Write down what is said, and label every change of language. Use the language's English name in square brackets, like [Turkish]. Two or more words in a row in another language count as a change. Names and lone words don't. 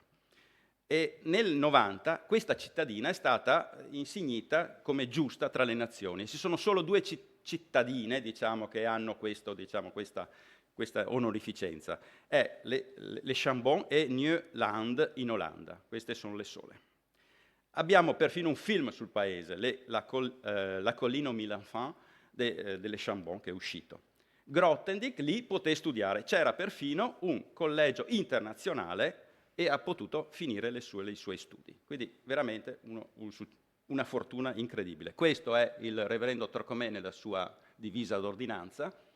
[Italian] E nel 90 questa cittadina è stata insignita come giusta tra le nazioni. Ci sono solo 2 cittadine, diciamo, che hanno questa onorificenza. È Les Chambon e Nieuwland in Olanda. Queste sono le sole. Abbiamo perfino un film sul paese, La collina aux mille enfants delle Chambon, che è uscito. Grothendieck lì poté studiare, c'era perfino un collegio internazionale e ha potuto finire i suoi studi. Quindi veramente una fortuna incredibile. Questo è il reverendo Trocmé nella sua divisa d'ordinanza.